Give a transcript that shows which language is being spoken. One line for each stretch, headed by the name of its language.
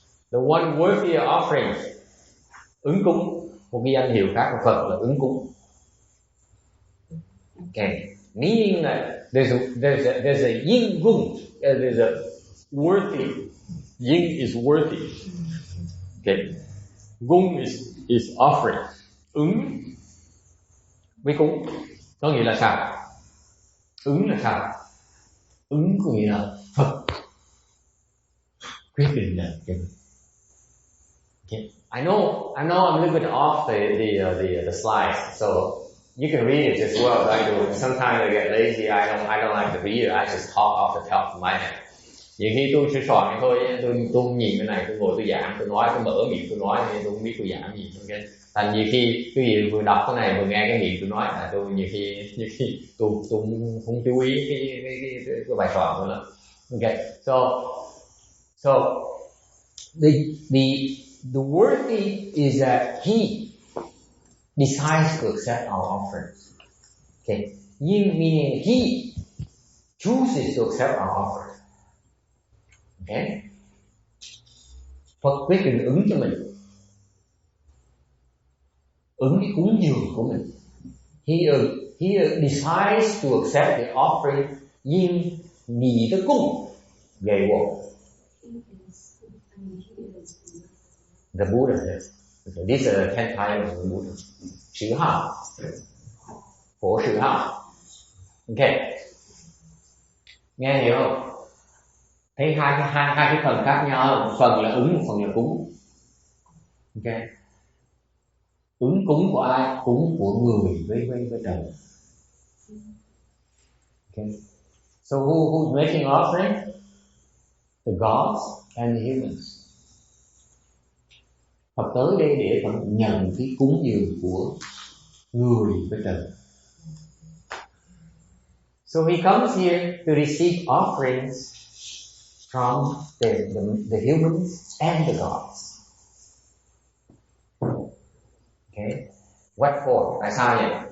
English: The one worthy of offering.
Vietnamese: Ứng cúng. Một cái danh hiệu khác của Phật là ứng cúng.
English: Okay. Meaning that there's a yin gung. There's a worthy. Yin is worthy. Okay. Gung is offering.
Vietnamese: Ứng với cúng. Có nghĩa là sao? Ứng là sao? Ứng có nghĩa là Phật quyết định là cái.
English: Okay. I know I'm a little bit off the slides, so you can read it as well. I do. Sometimes I get lazy. I don't like to read it. I just talk off the top of my head.
Vietnamese: Nhiều khi tôi sẽ soạn thôi, tôi nhìn cái này, tôi ngồi tôi giảng, tôi nói, tôi mở miệng tôi nói, tôi không biết tôi giảng gì. Okay. Thành nhiều khi cái gì vừa đọc cái này vừa nghe cái miệng tôi nói là tôi nhiều khi tôi không chú ý cái bài soạn của nó.
English: Okay, so the worthy is that he decides to accept our offerings. Okay, yin meaning he chooses to accept our offering.
Vietnamese: Okay, Phật quyết định ứng cho mình. Ứng cái cúng dường của mình.
English: He decides to accept the offering yin ni the cung về wo. The Buddha is. These are the 10 titles of the Buddha.
Vietnamese: Sự hào. Phổ sự hào. Okay. Nghe hiểu không? Thấy hai cái phần khác nhau, một phần là ứng, một phần là cúng. Okay. Ứng cúng của ai? Cúng của người với trời.
English: Okay. So who's making offering? The gods and the humans.
Vietnamese: Phật tới đây để nhận cái cúng dường của người với trời.
English: So he comes here to receive offerings from the humans and the gods. Okay. What for?
Vietnamese: Tại sao vậy?